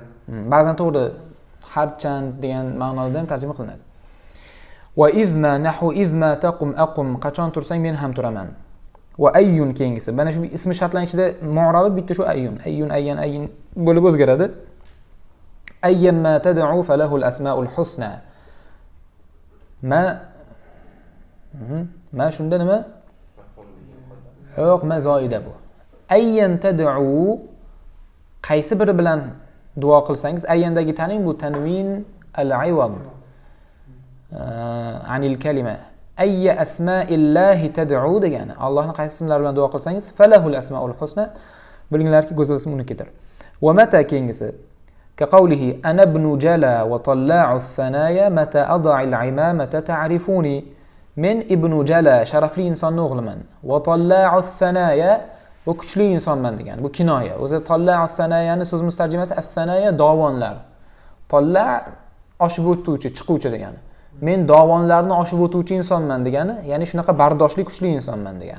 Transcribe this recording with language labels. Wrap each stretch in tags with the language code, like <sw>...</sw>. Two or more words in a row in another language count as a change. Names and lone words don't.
<uz>Ba'zan to'g'ri harchand degan ma'noda ham tarjima qilinadi.</uz> <ar>وإذما نحو إذما تقم أقم,</ar> <uz>qachon tursang men ham turaman.</uz> <ar>وأي keyingisi.</ar> <uz>Mana shu ismi shartlar ichida mu'rabi bitta shu ayyun.</uz> <ar>أيٌّ أيًّا</ar> <uz>bo'lib o'zgaradi.</uz> <ar>أيا ما تدعوا فله الأسماء الحسنى.</ar> <uz>Ma shunda nima? Yo'q, ma zoida bu.</uz> <ar>أيا تدعوا</ar> <uz>qaysi biri bilan duo qilsangiz, ayyandagi taning bu</uz> <ar>تنوين العوض عن الكلمة. أي أسماء الله تدعوا degani.</ar> <uz>Allohning qaysi ismlari bilan duo qilsangiz,</uz> <ar>فله الأسماء الحسنى.</ar> <uz>Bilinglarki, go'zal ism unikidir.</uz> <ar>ومتى keyingisi. كقوله أنا ابن جلا وطلاع الثنايا متى أضع العمامة تعرفوني.</ar> <uz>Men</uz> <ar>ابن جلا</ar> <uz>sharafli insonning o'g'liman.</uz> <ar>وطلاع الثنايا</ar> <uz>bu kuchli insonman degan. Bu kinoya. O'zi</uz> <ar>طلاع الثنايا</ar> <uz>so'zimiz tarjimasi ath-thanaya dovonlar. Talla' oshib o'tuvchi, chiquvchi degani. Men dovonlarni oshib o'tuvchi insonman degani, ya'ni shunaqa bardoshli, kuchli insonman degani.</uz>